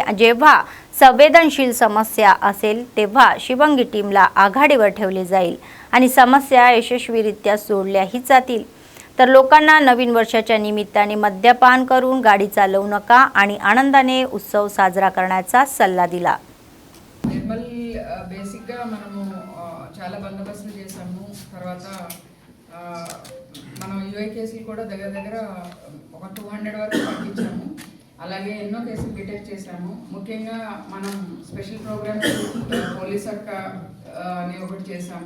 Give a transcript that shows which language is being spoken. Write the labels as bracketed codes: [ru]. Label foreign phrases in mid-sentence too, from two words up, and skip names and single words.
[mr] जेव्हा संवेदनशील समस्या असेल तेव्हा शिवांगी टीमला आघाडीवर ठेवले जाईल आणि समस्या यशस्वीरित्या सोडल्याही जातील. तर लोकांना नवीन वर्षाच्या निमित्ताने मद्यपान करून गाडी चालवू नका आणि आनंदाने उत्सव साजरा करण्याचा सल्ला दिला. [te] నిర్మల్ బేసిక్గా మనము చాలా బందోబస్తులు చేసాము. తర్వాత మనం యూఐ కేసులు కూడా దగ్గర ఒక 200 వరకు పంపించాము. అలాగే ఎన్నో కేసులు డిటెక్ట్ చేశాము. ముఖ్యంగా మనం [en] special programs [te] పోలీస్ అక్క అని ఒకటి చేశాము.